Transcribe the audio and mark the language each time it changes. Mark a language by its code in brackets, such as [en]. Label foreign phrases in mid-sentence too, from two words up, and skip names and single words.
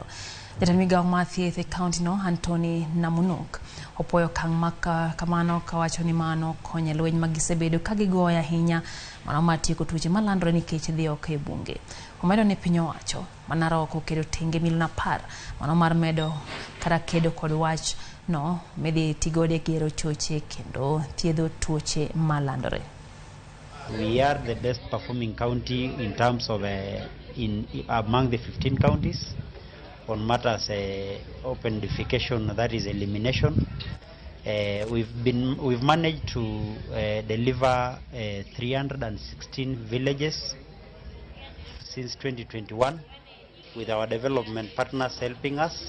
[luo] Jatend migawo mar thieth e county no Anthony Namunuk opoyo kang maka kamano kawacho ni mano konyo lweny magisebedo ka gigoya ahinya mano mar tieko tuoche malandore nikech dhiyo ke bunge. Omedo ni piny owacho manarok okedo tenge milion 10 mano mar medo kata kedo kod wach no medhi tigode gero choche kendo thiedho tuoche malandore. [en] We are the best performing county in terms of among the 15 counties on matters open defecation, that is elimination. We've managed to deliver 316 villages since 2021 with our development partners helping us.